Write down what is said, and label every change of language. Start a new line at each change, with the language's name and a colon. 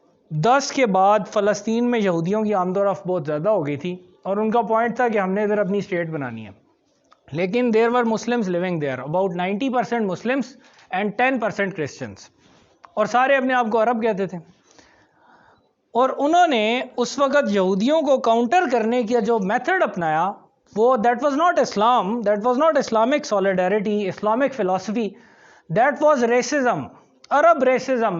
Urdu: 1910 کے بعد فلسطین میں یہودیوں کی آمد و رفت بہت زیادہ ہو گئی تھی، اور ان کا پوائنٹ تھا کہ ہم نے ادھر اپنی اسٹیٹ بنانی ہے.
English: لیکن there were Muslims living there, about 90% Muslims and 10% Christians.
Urdu: اور سارے اپنے آپ کو عرب کہتے تھے. اور انہوں نے اس وقت یہودیوں کو کاؤنٹر کرنے کا جو میتھڈ اپنایا وہ
English: That was not Islam, that was not Islamic solidarity, Islamic philosophy, that was racism, Arab racism.